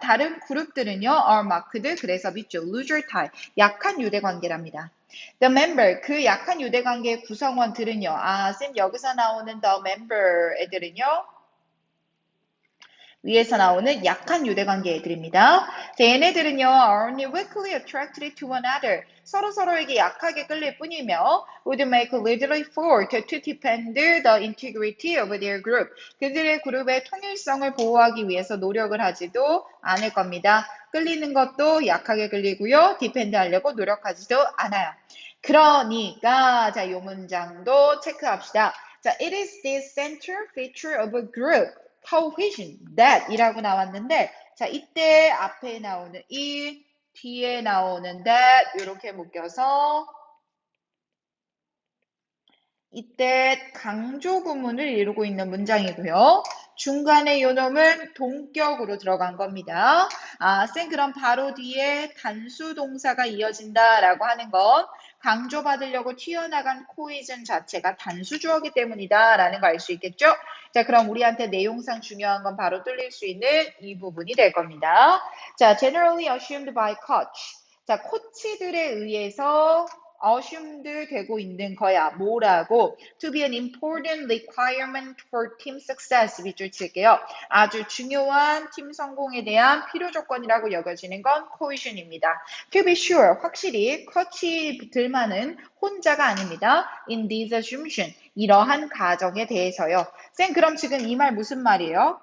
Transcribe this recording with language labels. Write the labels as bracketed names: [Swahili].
[Korean] 다른 그룹들은요, are marked, 그래서 밑줄, loser tie, 약한 유대관계랍니다. The member, 그 약한 유대관계의 구성원들은요, 쌤 여기서 나오는 the member 애들은요, 위에서 나오는 약한 유대관계 애들입니다. 자, 얘네들은요, [English] are only weakly attracted to one another. [Korean] 서로에게 약하게 끌릴 뿐이며, [English] would make little effort to defend the integrity of their group. [Korean] 그들의 그룹의 통일성을 보호하기 위해서 노력을 하지도 않을 겁니다. 끌리는 것도 약하게 끌리고요, 디펜드 하려고 노력하지도 않아요. 그러니까, 자, 이 문장도 체크합시다. [English] 자, it is the central feature of a group. [Korean] cohesion, that 이라고 나왔는데 자 이때 앞에 나오는 이 뒤에 나오는 that 이렇게 묶여서 이때 강조 구문을 이루고 있는 문장이고요. 중간에 요 놈은 동격으로 들어간 겁니다. 쌤 그럼 바로 뒤에 단수 동사가 이어진다라고 하는 건 강조받으려고 튀어나간 코이즌 자체가 단수 주어기 때문이다 라는 거 알 수 있겠죠? 자, 그럼 우리한테 내용상 중요한 건 바로 뚫릴 수 있는 이 부분이 될 겁니다. [English] 자, generally assumed by coach. [Korean] 자, 코치들에 의해서 assumed 되고 있는 거야. 뭐라고? [English] To be an important requirement for team success. [Korean] 밑줄 칠게요. 아주 중요한 팀 성공에 대한 필요 조건이라고 여겨지는 건 cohesion입니다. [English] To be sure, [Korean] 확실히 코치들만은 혼자가 아닙니다. [English] In this assumption, [Korean] 이러한 가정에 대해서요. 쌤, 그럼 지금 이 말 무슨 말이에요?